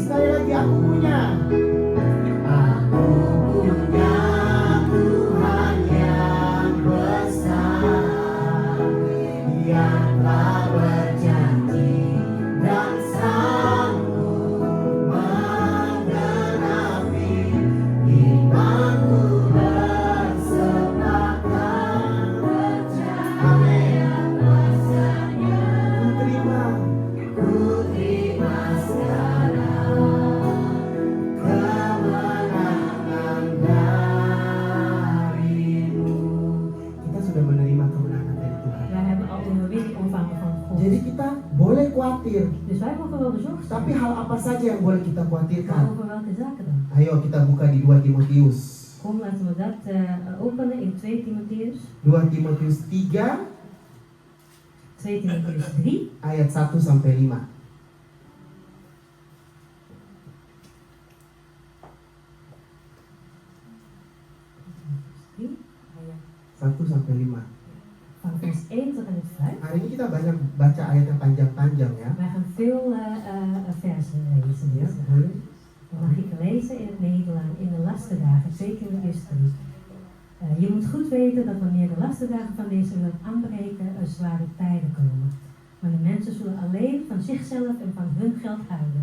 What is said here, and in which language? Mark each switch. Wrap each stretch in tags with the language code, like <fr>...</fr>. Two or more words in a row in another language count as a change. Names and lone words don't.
<id>Sekali lagi, aku punya Tuhan yang besar, yang telah berjanji dan sanggup menggenapi imanku bersepakat percaya kuasanya. Ku terima sekarang kemenangan darimu. Kita sudah menerima kemenangan dari Tuhan.</id> <nl>Wij hebben al de overwinning ontvangen van God.</nl> <id>Jadi kita boleh khawatir,</id> <nl>Dus wij mogen wel bezorgd zijn.</nl> <id>tapi hal apa saja yang boleh kita</id> <nl>Maar</nl> <id>khawatirkan?</id> <nl>over welke zaken dan?</nl> <id>Ayo kita buka di 2 Timotius.</id> <nl>Kom, laten we dat openen in 2 Timotheus.</nl> <id>2 Timotius 3</id> <nl>2 Timotheus 3.</nl> <id>ayat 1 sampai 5. Ayat 1 sampai 5.</id> <nl>van vers 1 tot en met 5.</nl> <id>Hari ini kita banyak baca ayat yang panjang-panjang ya.</id> <nl>Wij gaan veel versen lezen.</nl> <id>Ya,</id> <nl>Dus,</nl> <id>boleh.</id> <nl>dan mag ik lezen in het Nederlands in de lastendagen, 2 Timotheus 3. Je moet goed weten dat wanneer de lastendagen van deze wereld aanbreken, er zware tijden komen. Maar de mensen zullen alleen van zichzelf en van hun geld houden.</nl>